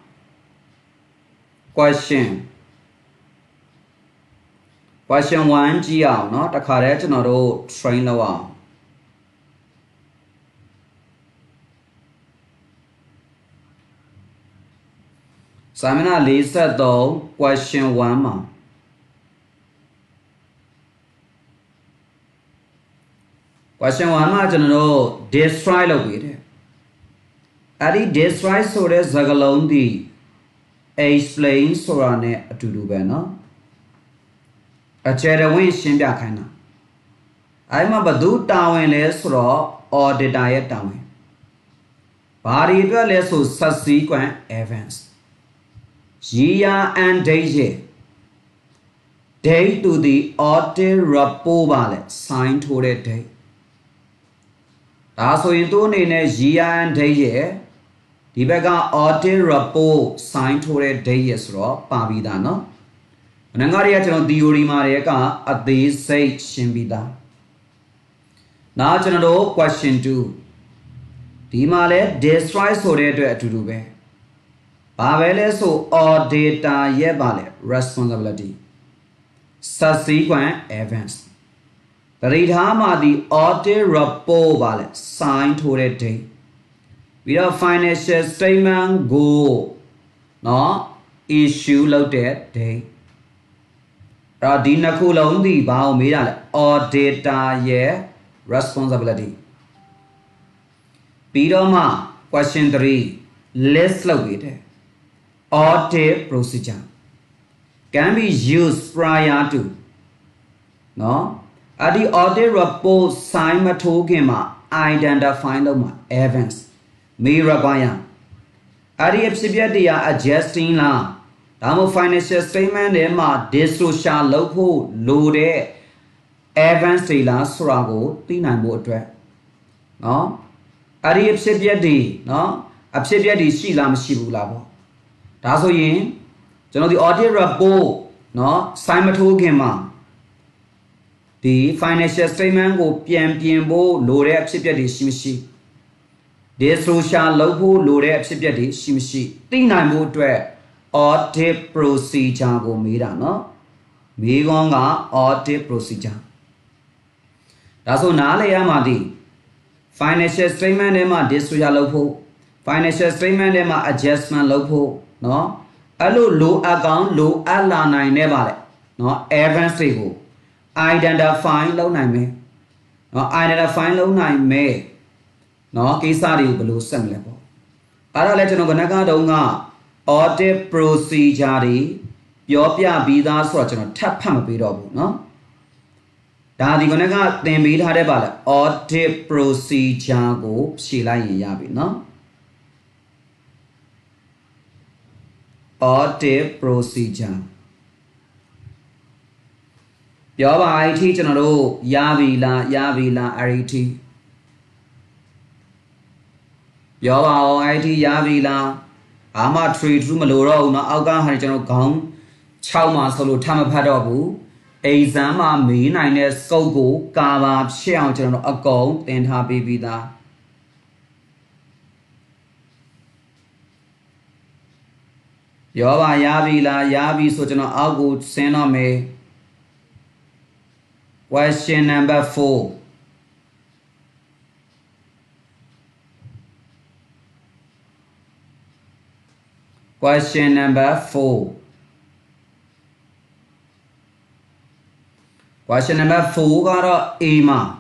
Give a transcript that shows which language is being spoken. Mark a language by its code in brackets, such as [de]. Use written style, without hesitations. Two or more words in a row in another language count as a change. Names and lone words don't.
[my] question 1ကြည့်အောင်เนาะတခါတည်းကျွန်တော်တို့ train လုပ်အောင်စာမျက်နှာ43 question 1မှာquestion 1မှာကျွန်တော်တို့ destroy လုပ်ပြီးတယ်အဲ့ဒီ destroy ဆိုတဲ့စကား လုံးဒီ explain ဆိုတာနဲ့အတူတူပဲเนาะအခြေတဝင်းရှင်းပြခိုင်းတာအဲ့မှာဘယ်သူတာဝန်လဲဆိုတော့ auditor ရဲ့တာဝန်ဘာတွေအတွက်လဲဆို [en] subsequent events year and date date to the audit report [my] ပါလေ sign ထိုးတဲ့ date ဒါဆိုရင်သူ့အနေနဲ့ [en] year and date [my] ရဲ့ဒီဘက်က [en] audit report [my] sign ထိုးတဲ့ date ရဲ့ဆိုတော့ပါပြီးသားเนาะမနင်္ဂရီကကျွန်တော် theory မှာတွေကအသေးစိတ်ရှ င်းပြီးသားနောက်ကျွန်တော်တို့ question 2ဒီမှာလဲ destroy ဆိုတဲ့အတွက်အ တူတူပဲဘာပဲလဲဆို auditor ရဲ့ပါလေ responsibility [en] subsequent events [my] တတိထားမှာဒီ [en] audit report [my] ပါလေ sign ထိုးတဲ့ date ပြီးတော့ [en] financial statement [my] ကိုเนาะ issue လုပ်တဲ့ date အဲ့တော့ဒီနှစ်ခုလုံးဒီဘာကိုမေးတာလဲ auditor ရဲ့ responsibility [en] ပြီးတော့မှ question 3 list လုပ်ပြီးတယ် audit procedure can be used prior to [my] เนาะအဲ့ဒီ [en] audit report [my] sign မထိုးခင်မှာ identify လုပ်မှာ [en] events may require [my] အဲ့ဒီအဖြစ်အပျက်တွေက adjusting လားဒါမှမဟုတ် [en] financial statement [my] ထဲမှာ disclosure လုပ်ဖို့လိုတဲ့ advance တွေလားဆိုတာကိုသိနိုင်ဖို့အတွက်နော်အဲ့ဒီအဖြစ်ပြက်တွေနော်အဖြစ်ပြက်တွေရှိလားမရှိဘူး လားပေါ့ဒါဆိုရင်ကျွန်တော်ဒီ [en] audit report [my] နော် sign မထိုးခင်မှာဒီ [en] financial statement [my] ကိုပြန်ပြင်ဖို့လိုတဲ့အဖြစ်ပြက်တွေရှိမရှိ disclosure လုပ်ဖို့လိုတဲ့အဖြစ်ပြက်တွေ ရှိမရှိသိနိုင်ဖို့အတွက် [en] audit procedure [my] ကိုမေးတာနော်မေးခွန်းက [en] audit procedure [my] ဒါဆိုနားလည်ရမှာဒီ [en] financial statement [my] ထဲမှာ disclosure လုပ်ဖို့ [en] financial statement [my] ထဲမှာ adjustment လုပ်ဖို့နော်အဲ့လိုလိုအပ်ကောင်းလိုအပ်လာနိုင်နေပါ လေနော် events တွေကို identify လုပ်နိုင်မယ်နော် identify လုပ်နိုင်မယ်နော်ကိစ္စတွေကိုဘယ်လိုဆက်မလဲပေါ့အဲ့ဒါလည်းကျွန်တော်ကနကတော့က [en] audit procedure [my] တွေပြောပြပြီးသားဆိုတော့ကျွန်တော်ထပ်ဖတ်မပေးတော့ဘူးနော်ဒါဒီကနကသင်ပေးထားတဲ့ပါလေ [en] audit procedure [my] ကိုဖြေလိုက်ရင်ရပြီနော် [en] audit procedure [my] ပြောပါအဲ့ဒီကျွန်တော်တို့ရပြီလားအဲ့ဒီပြောပါအောင်အဲ့ဒီရပြီလားဘာမှ [en] trade through [my] မလိုတော့ဘူးเนาะအောက်ကဟာကျွန်တော်ခေါင်း6မှာဆိုလို့ထပ်မဖတ်တော့ဘူး exam မှာမေးနိုင်တဲ့ scope ကိုကာဘာဖြစ်အောင်ကျွန်တော်တို့အကုန်သင်ထားပေးပြီးသား ပြောပါရပြီလားရပြီဆိုကျွန်တော်အောက်ကိုဆင်းတော့မယ် [en] question number 4 question number 4 question number 4 [my] ကတော့ A မှာ